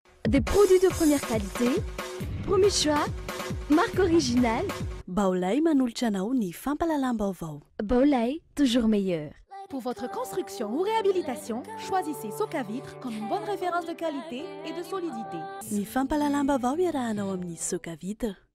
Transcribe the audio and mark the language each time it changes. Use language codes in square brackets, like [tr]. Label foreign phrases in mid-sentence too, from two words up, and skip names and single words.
[fr] Des produits de première qualité, premier choix, marque originale. [mg] VAOVAO manolotra anao ny fampalalam-baovao. VAOVAO, [fr] toujours meilleur. Pour votre construction ou réhabilitation, choisissez Soca-Vitre comme une bonne référence de qualité et de solidité. [mg] Ny fampalalam-baovao iarahanao amin'ny Soca-Vitre.